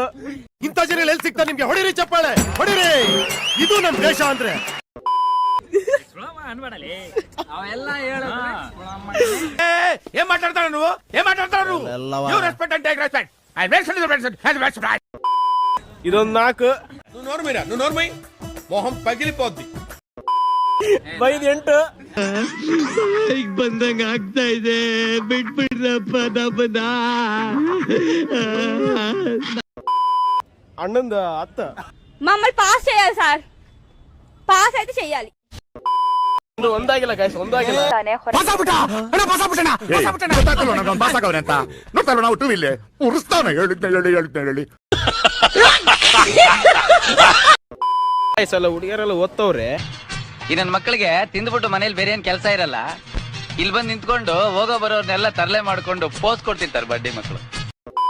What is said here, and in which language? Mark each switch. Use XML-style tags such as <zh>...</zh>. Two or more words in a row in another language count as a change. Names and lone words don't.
<kn>ಇಂಥ ಜನ ಎಲ್ಲಿ ಸಿಗ್ತಾ ನಿಮ್ಗೆ? ಹೊಡಿರಿ ಚಪ್ಪಾಳೆ, ಹೊಡಿರಿ. ಇದು ನಮ್ ದೇಶ ಅಂದ್ರೆ. ಏನ್ ಮಾತಾಡ್ತಾರ ನೀವು? ಏನ್ ಮಾತಾಡ್ತಾರ ನೀವು?</kn> <en>respect and take respect.</en> <kn>ಇದೊಂದು 4</kn> <te>నువ్వు నోర్మైరా, నువ్వు నోర్మై, మొహం పగిలిపోద్ది. 5 8</te> <kn>ಬಂದಂಗ ಆಗ್ತಾ ಇದೆ, ಬಿಟ್ಬಿಡ್ರಪ್ಪ ನಮ್ಮನ್ನ. అన్నంద 10</kn> <te>మమ్మల్ని పాస్ చేయాలి సార్, పాస్ అయితే చేయాలి.</te> <kn>ಒಂದಾಗಿಲ್ಲ ಗೈಸ್, ಒಂದಾಗಿಲ್ಲ. ಹುಡುಗಿಯರೆಲ್ಲ ಓದ್ತವ್ರೆ. ಈ ನನ್ನ ಮಕ್ಕಳಿಗೆ ತಿಂದ್ಬಿಟ್ಟು ಮನೇಲಿ ಬೇರೆ ಏನ್ ಕೆಲಸ ಇರಲ್ಲ, ಇಲ್ಲಿ ಬಂದು ನಿಂತ್ಕೊಂಡು ಹೋಗೋ ಬರೋರ್ನೆಲ್ಲ ತರಲೆ ಮಾಡ್ಕೊಂಡು ಪೋಸ್ ಕೊಡ್ತಿರ್ತಾರೆ ಬಡ್ಡಿ ಮಕ್ಕಳು.</kn>